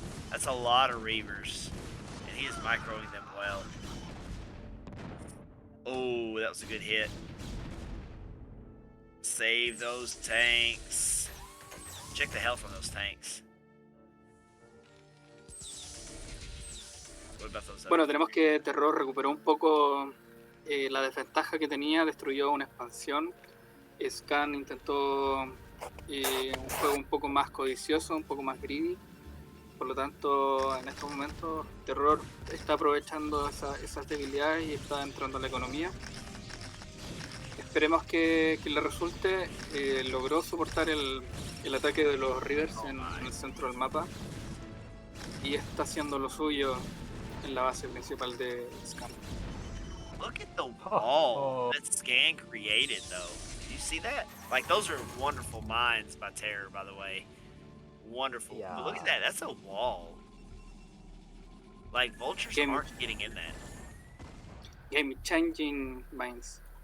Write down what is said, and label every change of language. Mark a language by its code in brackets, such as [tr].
[en] That's a lot of Reavers, and he is microing them well. Oh, that was a good hit. Save those tanks. Check the health on those tanks. What about those [es] Bueno, tenemos que Terror recuperó un poco la desventaja que tenía, destruyó una expansión. Scan intentó un juego un poco más codicioso, un poco más greedy. Por lo tanto, en estos momentos, Terror está aprovechando esas debilidades y está entrando a la economía. Esperemos que le resulte. Logró soportar el ataque de los Rivers en el centro del mapa y está haciendo lo suyo en la base principal de Scan. [en] Look at the wall that Scan created, though. You see that? Like, those are wonderful mines by Terror, by the way. Wonderful. Yeah. But look at that. That's a wall. Like, vultures aren't getting in that. Game-changing mines.